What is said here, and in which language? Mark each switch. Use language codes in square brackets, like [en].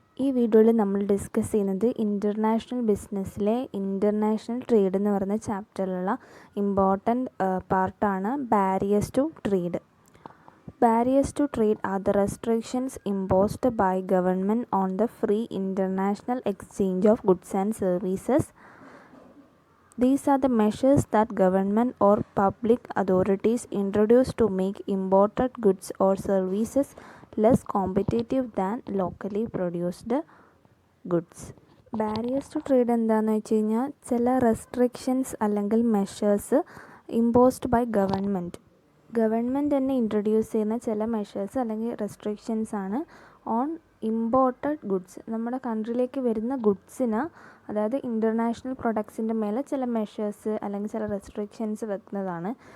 [ml] ഈ വീഡിയോയിൽ നമ്മൾ ഡിസ്കസ് ചെയ്യുന്നത് ഇൻ്റർനാഷണൽ ബിസിനസ്സിലെ ഇൻ്റർനാഷണൽ ട്രേഡ് എന്ന് പറയുന്ന ചാപ്റ്ററിലുള്ള ഇമ്പോർട്ടൻറ്റ് പാർട്ടാണ് barriers to trade. [en] Barriers to trade are the restrictions imposed by government on the free international exchange of goods and services. These are the measures that government or public authorities introduce to make imported goods or services less competitive than locally produced goods. [ml] Barriers to trade എന്താണെന്ന് വെച്ച് കഴിഞ്ഞാൽ ചില restrictions അല്ലെങ്കിൽ measures [en] imposed by government [ml] തന്നെ introduce ചെയ്യുന്ന ചില measures അല്ലെങ്കിൽ restrictions ആണ് [en] On imported goods. [ml] നമ്മുടെ കൺട്രിയിലേക്ക് വരുന്ന ഗുഡ്സിന്, അതായത് ഇൻ്റർനാഷണൽ പ്രൊഡക്ട്സിൻ്റെ മേലെ ചില മെഷേഴ്സ് അല്ലെങ്കിൽ ചില റെസ്ട്രിക്ഷൻസ് വെക്കുന്നതാണ്.